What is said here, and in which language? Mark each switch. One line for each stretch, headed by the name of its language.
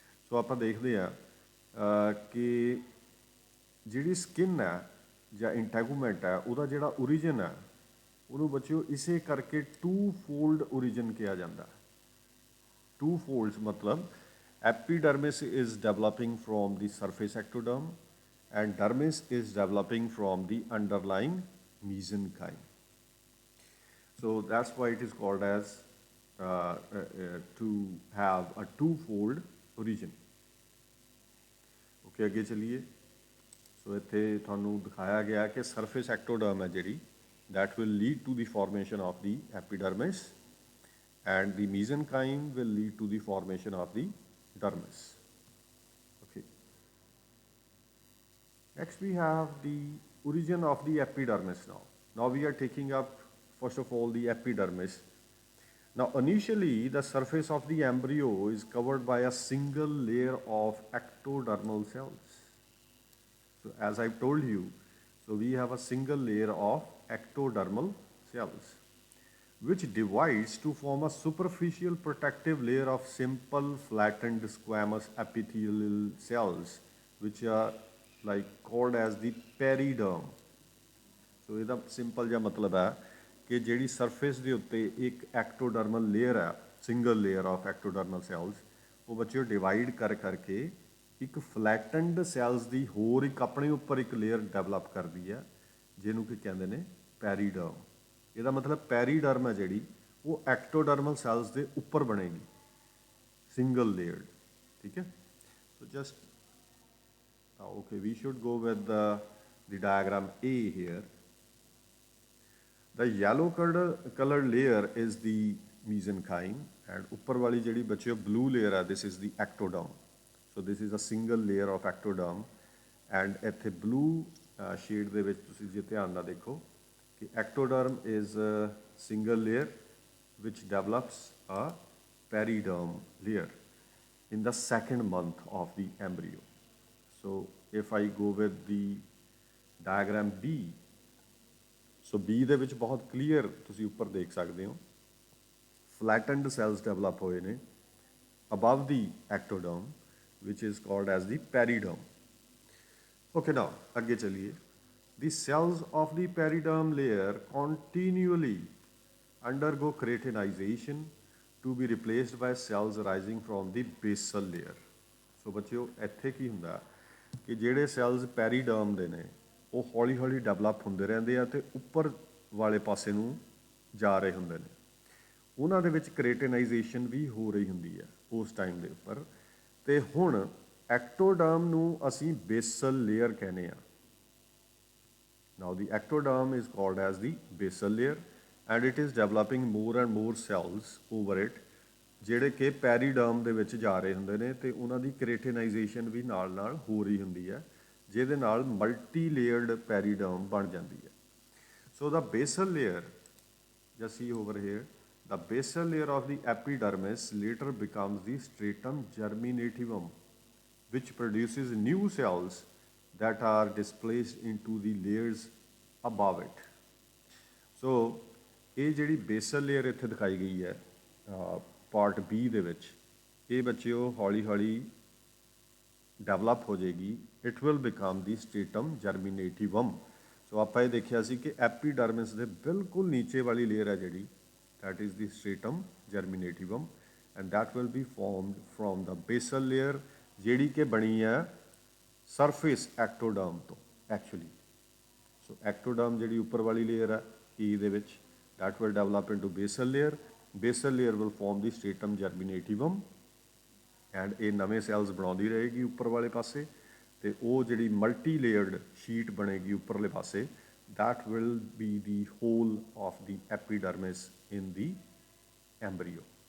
Punjabi: ਸੋ ਆਪਾਂ ਦੇਖਦੇ ਹਾਂ ਕਿ ਜਿਹੜੀ ਸਕਿਨ ਹੈ ਜਾਂ ਇੰਟੈਗੂਮੈਂਟ ਹੈ ਉਹਦਾ ਜਿਹੜਾ ਓਰੀਜਨ ਹੈ ਉਹਨੂੰ ਬੱਚਿਓ ਇਸੇ ਕਰਕੇ ਟੂ ਫੋਲਡ ਓਰੀਜਨ ਕਿਹਾ ਜਾਂਦਾ ਟੂ ਫੋਲਡਸ ਮਤਲਬ
English: Epidermis is developing from the surface ectoderm and dermis is developing from the underlying mesenchyme. So that's why it is called as to have a two-fold origin. Okay,
Punjabi: ਅੱਗੇ ਚੱਲੀਏ ਸੋ ਇੱਥੇ ਤੁਹਾਨੂੰ ਦਿਖਾਇਆ ਗਿਆ ਕਿ ਸਰਫੇਸ ਐਕਟੋਡਰਮ ਹੈ ਜਿਹੜੀ
English: that will lead to the formation of the epidermis and the mesenchyme will lead to the formation of the dermis. Okay. Next we have the origin of the epidermis now. Now we are taking up first of all the epidermis. Now initially the surface of the embryo is covered by a single layer of ectodermal cells. So as I've told you, so we have a single layer of ectodermal cells which divides to form a superficial protective layer of simple flattened squamous epithelial cells which are like called as the periderm.
Punjabi: So ਇਹਦਾ simple ਜਿਹਾ ਮਤਲਬ ਹੈ ਕਿ ਜਿਹੜੀ surface ਦੇ ਉੱਤੇ ਇੱਕ ਐਕਟੋਡਰਮਲ layer ਹੈ ਸਿੰਗਲ ਲੇਅਰ ਆਫ ਐਕਟੋਡਰਮਲ ਸੈਲਸ ਉਹ ਬੱਚਿਓ ਡਿਵਾਈਡ ਕਰਕੇ ਇੱਕ ਫਲੈਟਨਡ ਸੈਲਸ ਦੀ ਹੋਰ ਇੱਕ ਆਪਣੇ ਉੱਪਰ ਇੱਕ ਲੇਅਰ ਡਿਵੈਲਪ ਕਰਦੀ ਹੈ ਜਿਹਨੂੰ ਕਿ ਕਹਿੰਦੇ ਨੇ ਪੈਰੀਡਰਮ ਇਹਦਾ ਮਤਲਬ ਪੈਰੀਡਰਮ ਹੈ ਜਿਹੜੀ ਉਹ ਐਕਟੋਡਰਮਲ ਸੈਲਸ ਦੇ ਉੱਪਰ ਬਣੇਗੀ ਸਿੰਗਲ ਲੇਅਰਡ ਠੀਕ ਹੈ
English: So just okay we should go with the diagram A here. The yellow colored layer is the mesenchyme and
Punjabi: upper wali jehdi bachyo blue layer hai
English: this is the ectoderm. So this is a single layer of ectoderm and
Punjabi: ਇੱਥੇ blue shade ਦੇ ਵਿੱਚ ਤੁਸੀਂ ਜੇ ਧਿਆਨ ਨਾਲ ਦੇਖੋ ਕਿ
English: ectoderm is a single layer which develops a periderm layer in the second month of the embryo. So if I go with the diagram B,
Punjabi: so B ਦੇ ਵਿੱਚ ਬਹੁਤ ਕਲੀਅਰ ਤੁਸੀਂ ਉੱਪਰ ਦੇਖ ਸਕਦੇ ਹੋ ਫਲੈਟਨਡ ਸੈਲਸ ਡਿਵੈਲਪ ਹੋਏ ਨੇ
English: above the ectoderm, which is called as the periderm. Okay, now
Hindi: आगे चलिए.
English: The cells of the periderm layer continually undergo keratinization to be replaced by cells arising from the basal layer.
Punjabi: ਸੋ ਬੱਚਿਓ ਇੱਥੇ ਕੀ ਹੁੰਦਾ ਕਿ ਜਿਹੜੇ cells ਪੈਰੀਡਰਮ ਦੇ ਨੇ ਉਹ ਹੌਲੀ ਹੌਲੀ ਡਿਵੈਲਪ ਹੁੰਦੇ ਰਹਿੰਦੇ ਆ ਤੇ ਉੱਪਰ ਵਾਲੇ ਪਾਸੇ ਨੂੰ ਜਾ ਰਹੇ ਹੁੰਦੇ ਨੇ. ਉਹਨਾਂ ਦੇ ਵਿੱਚ ਕ੍ਰੇਟੇਨਾਈਜੇਸ਼ਨ ਵੀ ਹੋ ਰਹੀ ਹੁੰਦੀ ਹੈ ਉਸ ਟਾਈਮ ਦੇ ਉੱਪਰ. ਤੇ ਹੁਣ ਐਕਟੋਡਰਮ ਨੂੰ ਅਸੀਂ ਬੇਸਲ ਲੇਅਰ ਕਹਿੰਦੇ ਆ.
English: Now the ectoderm is called as the basal layer and it is developing more and more cells over it
Punjabi: ਜਿਹੜੇ ਕਿ ਪੈਰੀਡਰਮ ਦੇ ਵਿੱਚ ਜਾ ਰਹੇ ਹੁੰਦੇ ਨੇ ਤੇ ਉਹਨਾਂ ਦੀ ਕ੍ਰੇਟੇਨਾਈਜੇਸ਼ਨ ਵੀ ਨਾਲ ਨਾਲ ਹੋ ਰਹੀ ਹੁੰਦੀ ਹੈ ਜਿਹਦੇ ਨਾਲ ਮਲਟੀ ਲੇਅਰਡ ਪੈਰੀਡਰਮ ਬਣ ਜਾਂਦੀ ਹੈ.
English: So the basal layer just see over here, the basal layer of the epidermis later becomes the stratum germinativum which produces new cells that are displaced into the layers above it.
Punjabi: So ਇਹ ਜਿਹੜੀ basal layer ਇੱਥੇ ਦਿਖਾਈ ਗਈ ਹੈ part B ਦੇ ਵਿੱਚ, ਇਹ ਬੱਚਿਓ ਹੌਲੀ ਹੌਲੀ ਡਿਵੈਲਪ ਹੋ ਜਾਏਗੀ.
English: It will become the stratum germinativum.
Punjabi: ਸੋ ਆਪਾਂ ਇਹ ਦੇਖਿਆ ਸੀ ਕਿ ਐਪੀਡਰਮਿਸ ਦੇ ਬਿਲਕੁਲ ਨੀਚੇ ਵਾਲੀ ਲੇਅਰ ਹੈ ਜਿਹੜੀ,
English: that is the stratum germinativum and that will be formed from the basal layer
Punjabi: ਜਿਹੜੀ ਕਿ ਬਣੀ ਹੈ ਸਰਫੇਸ ਐਕਟੋਡਰਮ ਤੋਂ ਐਕਚੁਅਲੀ. ਸੋ ਐਕਟੋਡਰਮ ਜਿਹੜੀ ਉੱਪਰ ਵਾਲੀ ਲੇਅਰ ਹੈ ਈ ਦੇ ਵਿੱਚ,
English: that will develop into basal layer. Basal layer will form the stratum germinativum and
Punjabi: ਇਹ ਨਵੇਂ ਸੈਲਸ ਬਣਾਉਂਦੀ ਰਹੇਗੀ ਉੱਪਰ ਵਾਲੇ ਪਾਸੇ ਤੇ ਉਹ ਜਿਹੜੀ ਮਲਟੀ ਲੇਅਰਡ ਸ਼ੀਟ ਬਣੇਗੀ ਉੱਪਰਲੇ ਪਾਸੇ,
English: that will be the whole of the epidermis in the embryo.